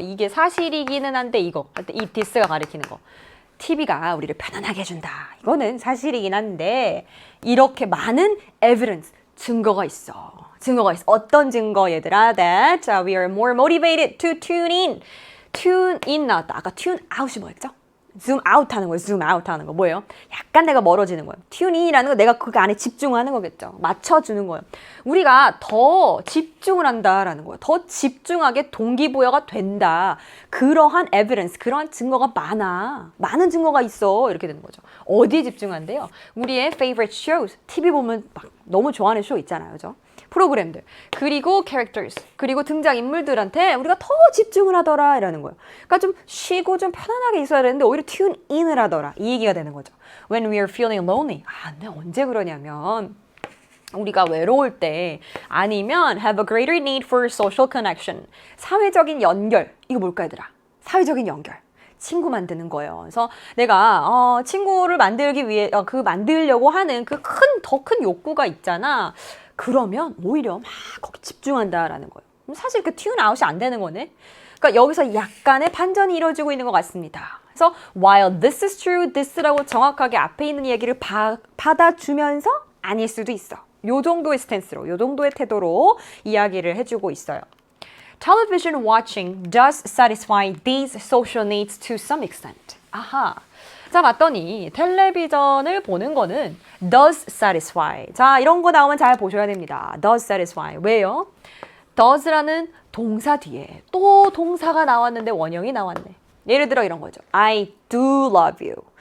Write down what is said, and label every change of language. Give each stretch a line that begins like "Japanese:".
Korean: 이게 사실이기는 한데 이 this가 가리키는 거. TV가 우리를 편안하게 해준다. 이거는 사실이긴 한데 이렇게 많은 evidence, 증거가 있어. 어떤 증거 얘들아?
English: That we are more motivated to tune in.
Korean: tune in 나왔다. 아까 tune out이 뭐였죠? zoom out 하는 거예요. zoom out 하는 거 뭐예요? 약간 내가 멀어지는 거예요. tune in이라는 거 내가 그 안에 집중하는 거겠죠. 맞춰주는 거예요. 우리가 더 집중을 한다라는 거예요. 더 집중하게 동기부여가 된다. 그러한 evidence, 그러한 증거가 많은 증거가 있어. 이렇게 되는 거죠. 어디에 집중한대요? 우리의 favorite shows, TV 보면 막 너무 좋아하는 쇼 있잖아요. 그죠? 프로그램들, 그리고 characters, 그리고 등장인물들한테 우리가 더 집중을 하더라 이라는 거예요. 그러니까 좀 쉬고 좀 편안하게 있어야 되는데 오히려 tune in을 하더라 이 얘기가 되는 거죠.
English: When we are feeling lonely,
Korean: 근데 언제 그러냐면 우리가 외로울 때 아니면
English: have a greater need for social connection,
Korean: 사회적인 연결. 이거 뭘까 얘들아? 사회적인 연결. 친구 만드는 거예요. 그래서 내가 친구를 만들기 위해 만들려고 하는 그 더 큰 욕구가 있잖아. 그러면 오히려 막 거기 집중한다라는 거예요. 사실 그 tune out이 안 되는 거네. 그러니까 여기서 약간의 반전이 이루어지고 있는 것 같습니다. 그래서
English: while this is true,
Korean: this라고 정확하게 앞에 있는 얘기를 받아주면서 아닐 수도 있어. 요 정도의 스탠스로, 요 정도의 태도로 이야기를 해주고 있어요.
English: Television watching does satisfy these social needs to some extent.
Korean: 아하. 자, 봤더니 텔레비전을 보는 거는 does satisfy. 자, 이런 거 나오면 잘 보셔야 됩니다. does satisfy. 왜요? does라는 동사 뒤에 또 동사가 나왔는데 원형이 나왔네. 예를 들어 이런 거죠.
English: I do love you.